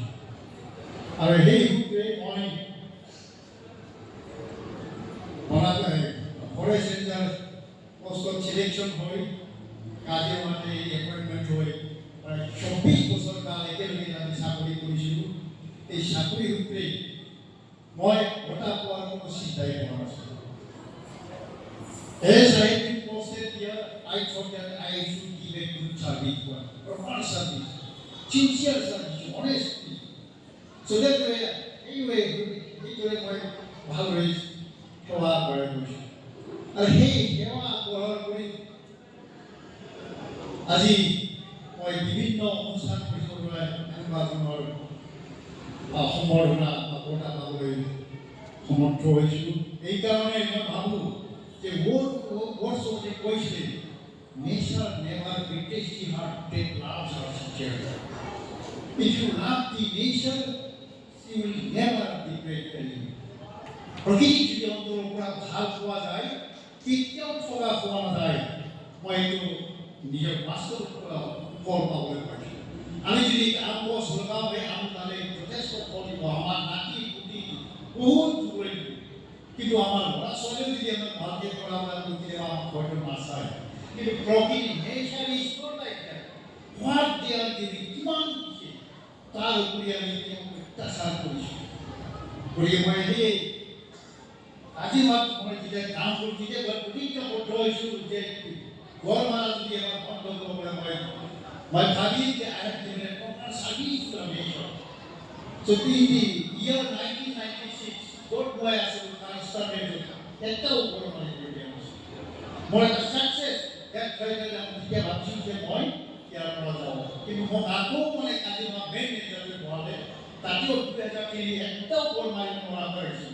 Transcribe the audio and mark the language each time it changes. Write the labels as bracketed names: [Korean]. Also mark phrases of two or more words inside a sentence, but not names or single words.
[Assamese] আৰু সেই সূত্ৰে মই [English] forest ranger [Assamese] পোষ্টত চিলেকশ্যন হৈ কাজিৰঙাতে এপইণ্টমেণ্ট হৈ প্ৰায় 24 বছৰ কাল একেলগে আমি চাকৰি কৰিছিলোঁ। এই চাকৰি সূত্ৰে মই বঁটা পোৱাৰ কোনো চিন্তাই কৰা নাছিলোঁ। [English] As I have been posted here, I thought that I should give a good service, proper service, sincere service, honesty. So that way, anyway, [Assamese] মই ভালদৰে সেৱা কৰে গৈছোঁ। আৰু সেই সেৱা গ্ৰহণ কৰি আজি মই বিভিন্ন অনুষ্ঠান কৰিবলৈ এনেকুৱা ধৰণৰ সম্বৰ্ধনা বা বঁটা পাবলৈ সমৰ্থ হৈছোঁ। এইকাৰণে মই ভাবোঁ যে ওচৰতে কৈছিলে, [English] nature never betrays the heart that loves her sincerely. If you love the nature, you will never betray you. [Assamese] প্ৰকৃতি যদি অন্তৰৰ পৰা ভাল পোৱা যায় কেতিয়াও ঠগা পোৱা নাযায়। মই এইটো নিজৰ বাস্তৱ ফল পাবলৈ পাইছোঁ। আমি যদি আম গছ লগাওঁ, সেই আম ডালে যথেষ্ট ফল দিব, আমাৰ নাতি পুতি বহুত দূৰে দিব। কিন্তু আমাৰ ল'ৰা ছোৱালীও যদি আমাক ভালকৈ পঢ়াবলৈ কেতিয়াবা আমাক হয়তো নাচায়। কিন্তু প্ৰকৃতি [English] nature is not like that. what they are giving, [Assamese] কিমান দিছে তাৰ উপৰি আমি অত্যাচাৰ কৰিছোঁ। গতিকে মই সেই কাজিৰঙাত মই যেতিয়া কাম কৰোঁ তেতিয়া মই প্ৰতিজ্ঞাবদ্ধ হৈছোঁ যে গড়মাৰা যদি এবাৰ বন্ধ কৰিবলৈ মই ভাবিম যে [English] I have given a proper service to the nation. So in the year 1996, [Assamese] য'ত মই আছিলোঁ তাৰ ষ্টাৰ্টেড এটাও গড়মাৰি কৰি দিয়া নাছিল। মোৰ এটা ছাকচেছ ইয়াত তেতিয়া ভাবিছোঁ যে মই ইয়াৰ পৰা যাওঁ। কিন্তু মোক আকৌ মানে কাজিৰঙা মেইন নেতালৈ বহালে তাতেও 2003 এটাও গড়মাৰি পৰা কৰিছিল।